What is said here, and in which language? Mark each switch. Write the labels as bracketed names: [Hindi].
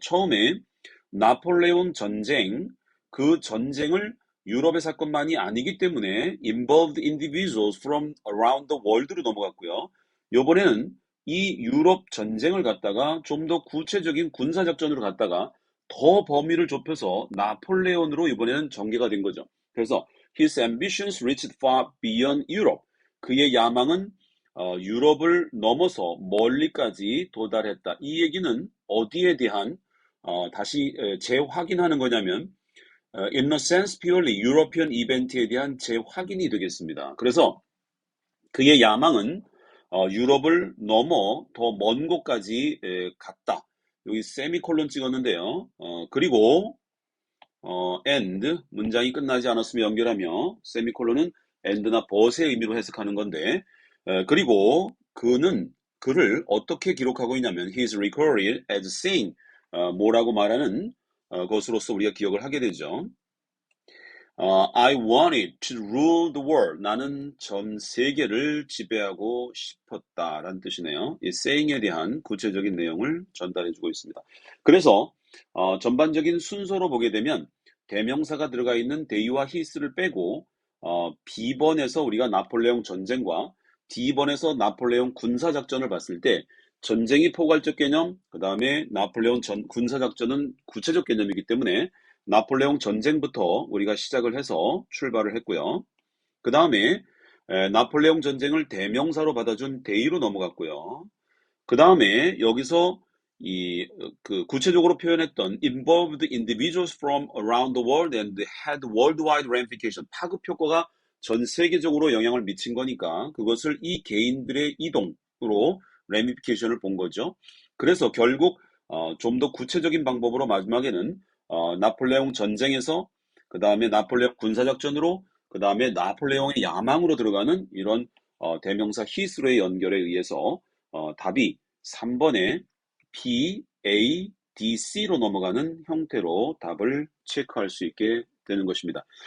[Korean] 처음에 나폴레온 전쟁, 그 전쟁을 유럽의 사건만이 아니기 때문에 [English] involved individuals from around the world [Korean] 로 넘어갔고요. 이번에는 이 유럽 전쟁을 갖다가 좀 더 구체적인 군사작전으로 갔다가 더 범위를 좁혀서 나폴레온으로 이번에는 전개가 된 거죠. 그래서 [English] his ambitions reached far beyond Europe. [Korean] 그의 야망은 유럽을 넘어서 멀리까지 도달했다. 이 얘기는 어디에 대한 다시 재확인하는 거냐면 [English] in a sense purely European [Korean] 이벤트에 대한 재확인이 되겠습니다. 그래서 그의 야망은 유럽을 넘어 더 먼 곳까지 갔다. 여기 세미콜론 찍었는데요. 그리고 and 문장이 끝나지 않았으면 연결하며 세미콜론은 and나 but의 의미로 해석하는 건데 그리고 그를 어떻게 기록하고 있냐면 [English] he is recorded as saying [Korean] 뭐라고 말하는 것으로서 우리가 기억을 하게 되죠. [English] I wanted to rule the world. [Korean] 나는 전 세계를 지배하고 싶었다라는 뜻이네요. 이 saying에 대한 구체적인 내용을 전달해주고 있습니다. 그래서 전반적인 순서로 보게 되면 대명사가 들어가 있는 they와 his를 빼고 B번에서 우리가 나폴레옹 전쟁과 D번에서 나폴레옹 군사작전을 봤을 때 전쟁이 포괄적 개념, 그 다음에 나폴레옹 군사작전은 구체적 개념이기 때문에 나폴레옹 전쟁부터 우리가 시작을 해서 출발을 했고요. 그 다음에 나폴레옹 전쟁을 대명사로 받아준 대의로 넘어갔고요. 그 다음에 여기서 그 구체적으로 표현했던 [English] involved individuals from around the world and had worldwide ramification. [Korean] 파급 효과가 전 세계적으로 영향을 미친 거니까 그것을 이 개인들의 이동으로 ramification을 본 거죠. 그래서 결국 좀 더 구체적인 방법으로 마지막에는 나폴레옹 전쟁에서 그 다음에 나폴레옹 군사작전으로 그 다음에 나폴레옹의 야망으로 들어가는 이런 대명사 히스로의 연결에 의해서 답이 3번에 P, A, D, C로 넘어가는 형태로 답을 체크할 수 있게 되는 것입니다.